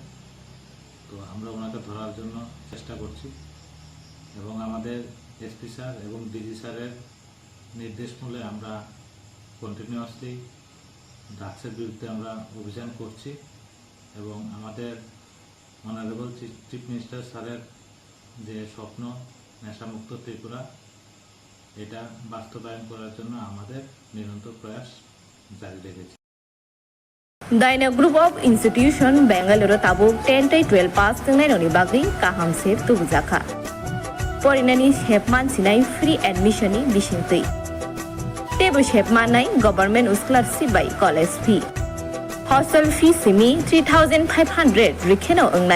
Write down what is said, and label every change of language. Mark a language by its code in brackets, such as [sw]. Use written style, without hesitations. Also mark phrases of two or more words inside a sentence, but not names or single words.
[bn] তো আমরা ওনাকে ধরার জন্য চেষ্টা করছি এবং আমাদের [en] SP sir [bn] এবং ডিজি স্যারের নির্দেশ মূলে আমরা কন্টিনিউয়াসলি ড্রাগসের বিরুদ্ধে আমরা অভিযান করছি এবং আমাদের [en] honourable chief minister [bn] স্যারের যে স্বপ্ন নেশামুক্ত ত্রিপুরা এটা বাস্তবায়ন করার জন্য আমাদের নিরন্তর প্রয়াস জারি রেখেছি। [trp] Daina Group of Institution Bangalore tabuk 10-12 pass tengainoni bagui kaham se tubjaka. Porinani shepman sinai [en] free admission [trp] ni bisingtui. Tebo shepman nai [en] government scholarship by college fee. Hostel fee [trp] simi 3,500 rikheno ongnai.